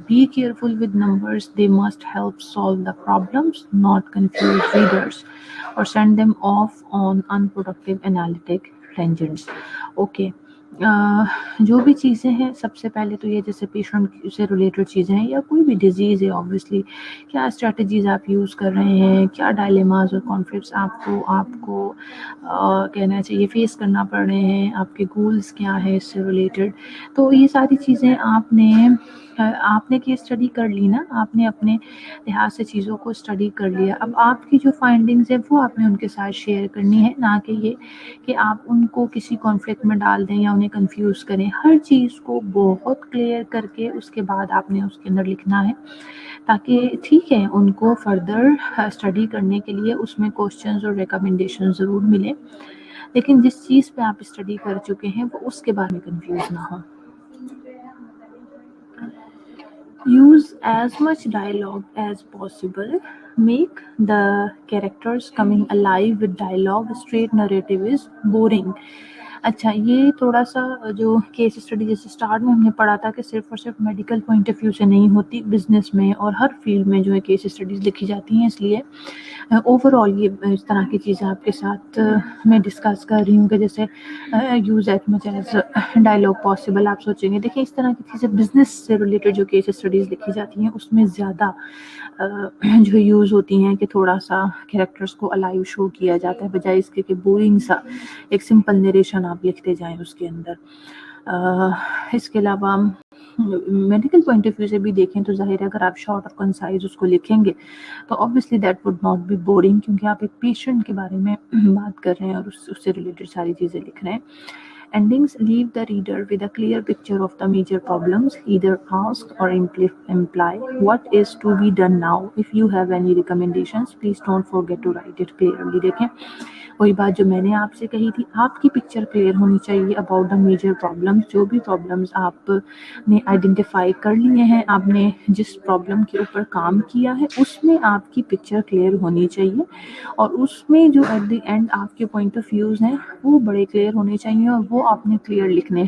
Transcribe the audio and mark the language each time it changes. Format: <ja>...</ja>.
<en>Be careful with numbers. They must help solve the problems, not confuse readers or send them off on unproductive analytic tangents. Okay.</en> <hi>जो भी चीज़ें हैं, सबसे पहले तो ये जैसे पेशेंट से रिलेटेड चीज़ें हैं या कोई भी डिजीज़ है, ऑब्वियसली क्या स्ट्रेटजीज आप यूज़ कर रहे हैं, क्या डायलेमास और कॉन्फ्लिक्ट्स आपको कहना चाहिए फेस करना पड़ रहे हैं, आपके गोल्स क्या है इससे रिलेटेड। तो ये सारी चीज़ें आपने केस स्टडी कर ली ना, आपने अपने लिहाज से चीज़ों को स्टडी कर लिया। अब आपकी जो फाइंडिंग्स है वो आपने उनके साथ शेयर करनी है, ना कि ये कि आप उनको किसी कॉन्फ्लिक्ट में डाल दें या उन्हें कंफ्यूज करें। हर चीज़ को बहुत क्लियर करके उसके बाद आपने उसके अंदर लिखना है, ताकि ठीक है उनको फर्दर स्टडी करने के लिए उसमें क्वेश्चंस और रिकमेंडेशन ज़रूर मिले, लेकिन जिस चीज़ पे आप स्टडी कर चुके हैं वो उसके बारे में कंफ्यूज ना हो।</hi> <en>Use as much dialogue as possible. Make the characters coming alive with dialogue. Straight narrative is boring.</en> <hi>अच्छा, ये थोड़ा सा जो केस स्टडी जैसे स्टार्ट में हमने पढ़ा था कि सिर्फ और सिर्फ मेडिकल पॉइंट ऑफ व्यू से नहीं होती, बिजनेस में और हर फील्ड में जो है केस स्टडीज़ लिखी जाती हैं। इसलिए ओवरऑल ये इस तरह की चीज़ें आपके साथ मैं डिस्कस कर रही हूँ कि जैसे</hi> <en>Use as much as dialogue possible.</en> <hi>आप सोचेंगे, देखिए इस तरह की चीज़ें बिजनेस से रिलेटेड जो केस स्टडीज़ लिखी जाती हैं उसमें ज़्यादा जो यूज़ होती हैं कि थोड़ा सा कैरेक्टर्स को अलाइव शो किया जाता है, बजाय इसके कि बोरिंग सा एक सिंपल नरेशन आप लिखते जाएं उसके अंदर। इसके अलावा मेडिकल पॉइंट ऑफ व्यू से भी देखें तो जाहिर है अगर आप शॉर्ट और कंसाइज उसको लिखेंगे तो obviously</hi> <en>that would not be boring,</en> <hi>क्योंकि आप एक पेशेंट के बारे में बात कर रहे हैं और उससे रिलेटेड सारी चीज़ें लिख रहे हैं।</hi> <en>Endings leave the reader with a clear picture of the major problems. Either ask or imply what is to be done now. If you have any recommendations, please don't forget to write it clearly.</en> <hi>देखें वही बात जो मैंने आपसे कही थी, आपकी picture clear होनी चाहिए</hi> <en>About the major problems.</en> <hi>जो भी प्रॉब्लम्स आपने आइडेंटिफाई कर लिए हैं, आपने जिस प्रॉब्लम के ऊपर काम किया है उसमें आपकी पिक्चर क्लियर होनी चाहिए, और उसमें जो</hi> <en>at the end</en> <hi>आपके पॉइंट ऑफ व्यूज़ हैं वो बड़े क्लियर होने चाहिए और वो आपने क्लियर लिखने।</hi>